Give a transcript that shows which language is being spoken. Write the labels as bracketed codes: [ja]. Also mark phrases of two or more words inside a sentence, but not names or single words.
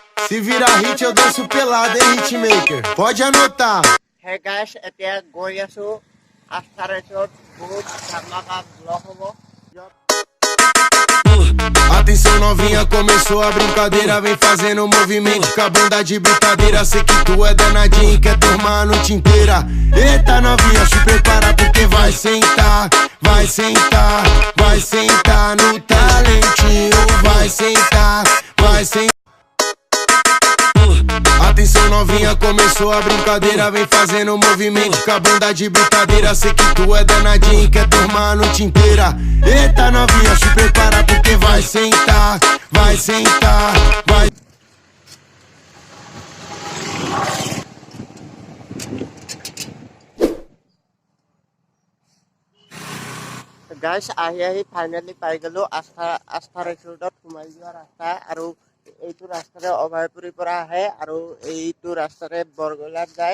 [pt] Se virar hit, eu danço pelado, hein, hitmaker? Pode anotar. [en] Hey guys, [as] এতিয়া গৈ আছো আস্থাৰেছত বহুত ধামাকা ব্লগ হ'ব। [pt] Atenção novinha, começou a brincadeira. Vem fazendo movimento com a bunda de brincadeira. Sei que tu é danadinha e quer tomar a noite inteira. Eita novinha, se prepara porque vai sentar. Vai sentar, vai sentar no talentinho. Vai sentar, vai sentar. Atenção novinha, começou a brincadeira. Vem fazendo movimento com a bunda de brincadeira. Sei que tu é danadinha e quer tomar a noite inteira. Eita novinha, se prepara porque vai sentar. Vai sentar, vai. [as] গাইছ আহি ফাইনেলি পাই গ'লো আস্থা ৰেষ্টুৰেণ্টত সোমাই যোৱা ৰাস্তা। আৰু এইটো ৰাস্তাৰে অভয়পুৰীৰ পৰা আহে আৰু এইটো ৰাস্তাৰে বৰগলাত যায়।